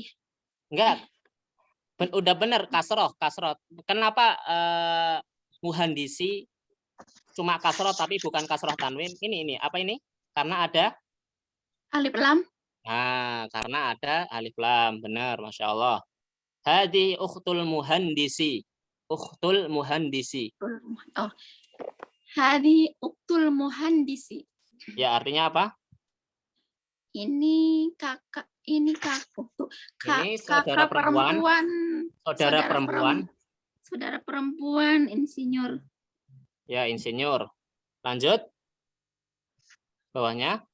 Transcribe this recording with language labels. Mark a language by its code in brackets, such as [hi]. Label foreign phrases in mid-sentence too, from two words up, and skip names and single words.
[id] enggak. Udah benar kasroh. Kenapa muhandisi cuma kasroh tapi bukan kasroh tanwin? Ini apa ini? Karena ada Alif lam. Nah, karena ada alif lam, benar, [ar] ما شاء الله. هذي أخت المهندس. أخت المهندس. Oh. هذي أخت المهندس. [id] Ya, artinya apa? Ini kakak ini saudara kakak perempuan. Saudara perempuan insinyur. Ya, insinyur. Lanjut. Bawahnya.